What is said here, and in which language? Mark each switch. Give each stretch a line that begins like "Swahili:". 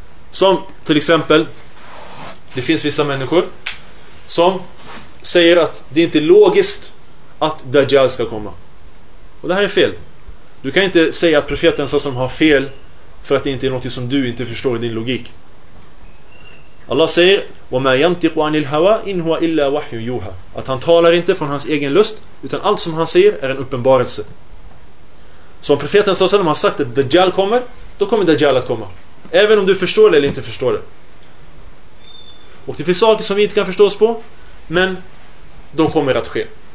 Swedish: Som till exempel, det finns vissa människor som säger att det inte är logiskt att Dajjal ska komma. Och det här är fel. Du kan inte säga att profeten som har fel för att det inte är något som du inte förstår i din logik. Allah säger:
Arabic: "وَمَا يَنْتِقُ عَنِ الْهَوَىٰ إِنْ هُوَ إِلَّا وَحْيُّ يُوهَىٰ."
Swedish: Att han talar inte från hans egen lust, utan allt som han säger är en uppenbarelse. Så om profeten sallallahu alaihi wasallam har sagt att Dajjal kommer, då kommer Dajjal att komma, även om du förstår det eller inte förstår det. Och det finns saker som vi inte kan förstå oss på, men de kommer att ske.